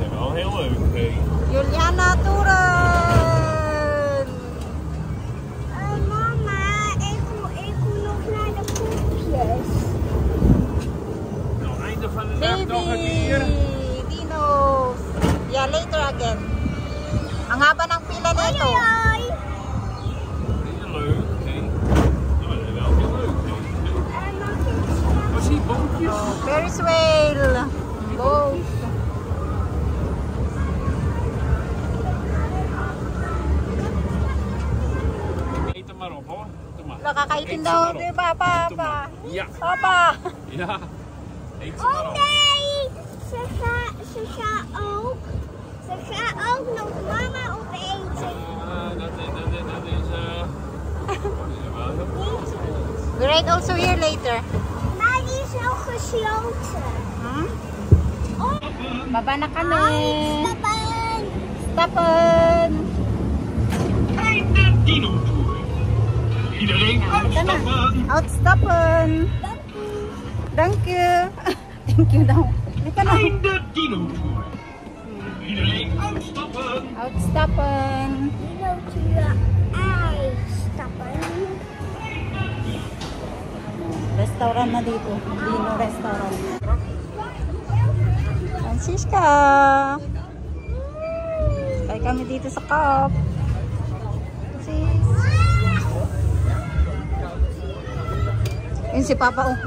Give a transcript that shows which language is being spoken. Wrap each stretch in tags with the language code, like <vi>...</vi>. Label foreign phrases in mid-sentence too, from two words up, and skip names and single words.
<en>Oh, hello, Pete. Juliana Turan!</en> <nl>Mama, ik wil nog naar de poepjes. Nou, einde van de dag nog een Baby! keer.</nl> <en>Dinos! Yeah, later again.</en> <tl>Ang haba ng pila nito.</tl> <nl>Hoi. Heel leuk, hè? Nou, dat is wel heel leuk, hè? Wat zie je, boompjes?</nl> <en>Oh, Ferris wheel. Boat.</en> <nl>Eet er maar op, hoor. Doe maar.</nl> <tl>Nakakaitin</tl> <nl>Eet ze</nl> <tl>daw,</tl> <nl>maar op.</nl> <tl>di ba,</tl> <nl>Doe Papa? maar. Ja, Papa! ja. Eet ze maar Oh op. nee, ze gaat ook nog mama opeten. Dat is wel heel goed.</nl> <en>We ride also here later.</en> <nl>Maar die is nog gesloten.</nl> <tl>Hmm? Baba na kami.</tl> <nl>Stappen. Stappen. Einde dino-tour. Iedereen uitstappen. Outstappen. Dank you.</nl> <en>Thank you</en> <tl>daw. Halika na.</tl> <nl>Einde dino-tour. Iedereen uitstappen. Outstappen. Dinootje uitstappen.</nl> <tl>Restaurant na dito.</tl> <en>Dino restaurant. Francisca.</en> <tl>Kaya kami dito sa Coop. Sis. Yun si Papa, oh.</tl>